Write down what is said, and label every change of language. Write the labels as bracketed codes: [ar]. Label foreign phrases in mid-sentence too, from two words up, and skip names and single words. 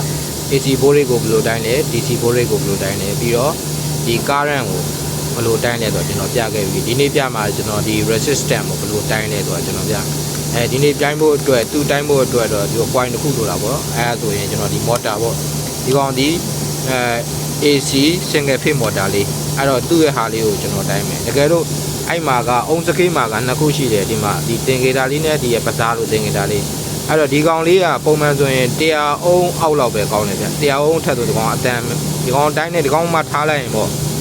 [my] AC ဘိုးလေးကိုဘယ်လိုတိုင်းလဲ DC ဘိုးလေးကိုဘယ်လိုတိုင်းလဲပြီးတော့ဒီ current ကိုဘယ်လိုတိုင်းလဲဆိုတော့ကျွန်တော်ပြခဲ့ပြီဒီနေ့ပြမှာကျွန်တော်ဒီ resistance ကိုဘ ယ်လိုတိုင်းလဲဆိုတော့ကျွန်တော်ပြဒီနေ့တိုင်းဖို့အတွက်သူ့တိုင်းဖို့အတွက်တော့ဒီ point တစ်ခုလိုတာပေါ့အဲဒါဆိုရင်ကျွန်တော်ဒီ motor ပေါ့ဒီကောင်ဒီ [en] AC single phase motor [my] လေးအဲ့တော့သူ့ရဲ့ဟာလေးကိုကျွန်တော်တိုင်းမယ်တကယ်လို့အဲ့မှာကအုံးစကေးမှာကနှစ်ခုရှိတယ်ဒီမှာဒီတင်ကေတာလေးနဲ့ဒီရဲ့ပစားလို့တင်ကေတာလေးအဲ့တော့ဒီကောင်လေးကပုံမှန်ဆိုရင်100အုံးအောက်လောက်ပဲကောင်းတယ်ဗျ100အုံးထက်ဆိုဒီကောင်အတန်ဒီကောင်တိုင်းနဲ့ဒီကောင်မှထားလိုက်ရင်ပေါ့